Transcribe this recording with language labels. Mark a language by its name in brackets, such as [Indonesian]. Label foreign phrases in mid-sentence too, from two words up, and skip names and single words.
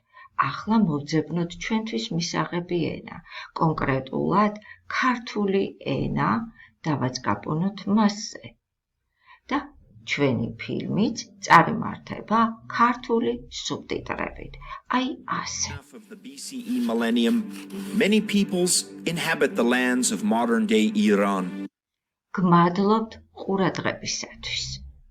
[Georgian] ახლა მოვძებნოთ ჩვენთვის მისაღები ენა, კონკრეტულად ქართული ენა, დავაწყაბუნოთ მასზე. და ჩვენი ფილმიც წარიმართება ქართული სუბტიტრებით. აი ასე. [English] Of the BCE millennium, many peoples inhabit the lands of modern-day Iran. [Georgian] გმადლობთ ყურადღებისათვის.